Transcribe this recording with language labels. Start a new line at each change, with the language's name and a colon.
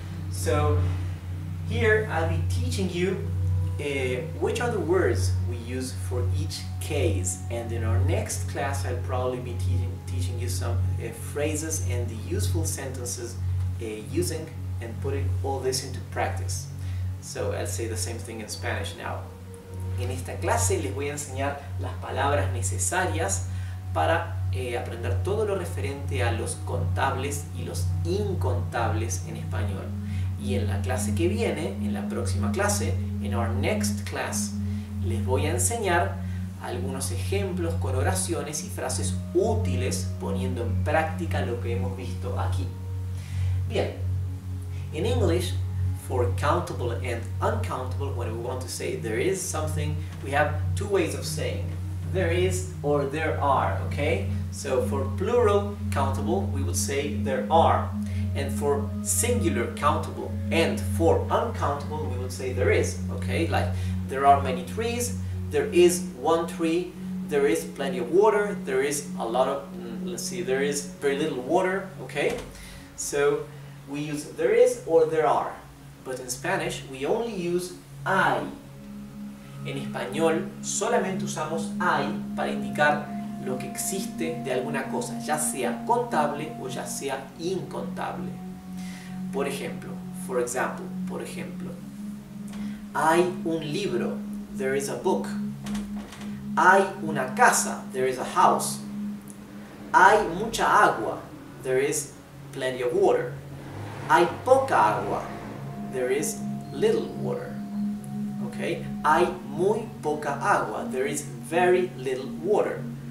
English: So here I'll be teaching you which are the words we use for each case, and in our next class I'll probably be teaching you some phrases and the useful sentences using and putting all this into practice. So I'll say the same thing in Spanish now.
Spanish: En esta clase les voy a enseñar las palabras necesarias para aprender todo lo referente a los contables y los incontables en español. Y en la clase que viene, en la próxima clase,
English: in our next class,
Spanish: les voy a enseñar algunos ejemplos con oraciones y frases útiles poniendo en práctica lo que hemos visto aquí.
English: Bien, in English, for countable and uncountable, when we want to say there is something, we have 2 ways of saying. There is or there are, okay? So for plural countable, we would say there are. And for singular countable and for uncountable, we would say there is, okay? Like, there are many trees, there is 1 tree, there is plenty of water, there is a lot of, let's see, there is very little water, okay? So we use there is or there are. But in Spanish, we only use hay.
Spanish: En español, solamente usamos hay para indicar lo que existe de alguna cosa, ya sea contable o ya sea incontable. Por ejemplo, por ejemplo, hay un libro,
English: there is a book.
Spanish: Hay una casa,
English: there is a house.
Spanish: Hay mucha agua,
English: there is plenty of water.
Spanish: Hay poca agua,
English: there is little water. Okay?
Spanish: Hay muy poca agua,
English: there is very little water.